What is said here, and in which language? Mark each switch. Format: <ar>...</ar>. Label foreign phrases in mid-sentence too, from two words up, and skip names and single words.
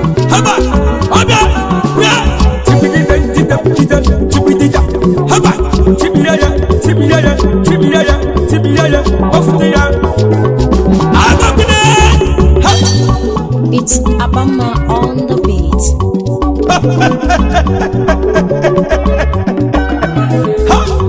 <ig>Haba! Ọbịa! Bịa! Chibidide, dide, dide, chibidida. Haba! Chibidide, chibidide, chibidide, chibidide. Ọfụtụ ya. Agụgide! Hey!</ig> <en>It's Abama on on the beat. Ha!</en>